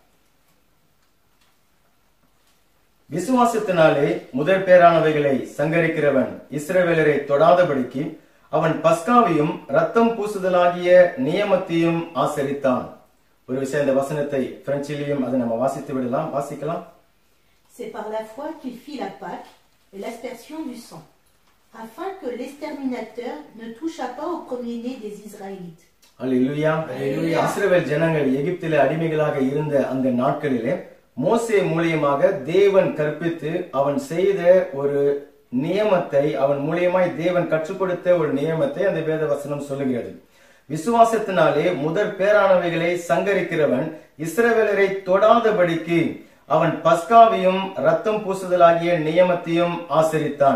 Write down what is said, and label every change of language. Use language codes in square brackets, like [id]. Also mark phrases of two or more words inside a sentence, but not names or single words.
[ta] விசுவாசத்தினாலே முதற் பேரானவைகளை சங்கரிக்கிறவன் இஸ்ரவேலரை தொடாதபடிக்கு அவன் பஸ்காவையும் ரத்தம் பூசுதலாகிய நியமத்தையும் ஆசரித்தான். ஒரு விஷயம், இந்த வசனத்தை பிரெஞ்சிலையும் அதை நம்ம வாசித்து விடலாம், வாசிக்கலாம். [fr] C'est par la foi qu'il fit la Pâque et l'aspersion du sang, afin que l'exterminateur ne touchât pas au premier-né des Israélites. [ta] அல்லேலூயா. இஸ்ரவேல் ஜனங்கள் எகிப்திலே அடிமைகளாக இருந்த அந்த நாட்களிலே மோசே மூலியமாக தேவன் கற்பித்து அவன் செய்த ஒரு நியமத்தை, அவன் மூலியமாய் தேவன் கற்றுக் கொடுத்த ஒரு நியமத்தை அந்த வேத வசனம் சொல்லுகிறது. விசுவாசத்தினாலே முதற் பேரானவைகளை சங்கரிக்கிறவன் இஸ்ரவேலரை தொடாதபடிக்கு அவன் பஸ்காவையும் ரத்தம் பூசுதலாகிய நியமத்தையும் ஆசரித்தான்.